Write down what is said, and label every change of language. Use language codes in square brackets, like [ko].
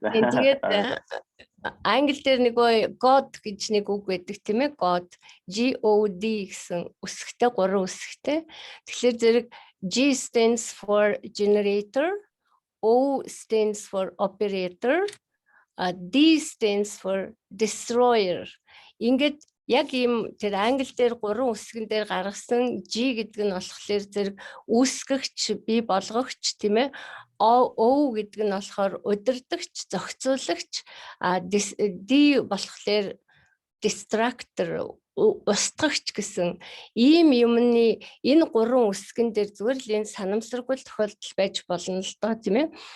[mn] тэгээд англи дээр нөгөө God гэж нэг үг байдаг тийм ээ. God, God гэсэн үсэгтэй, гурван үсэгтэй. Тэгэхээр зэрэг [en] G stands for generator, O stands for operator, D stands for destroyer. [mn] Ингээд яг ийм тэр англи дээр гурван үсгэн дээр гаргасан G гэдэг нь болохоор зэрэг үүсгэгч, бий болгогч тийм ээ. O гэдэг нь болохоор удирдагч, зохицуулагч, D болохоор distractor, устгагч гэсэн ийм юмны энэ гурван үсгэн дээр зүгээр л энэ санамсаргүй тохиолдол байж болно л доо тийм ээ.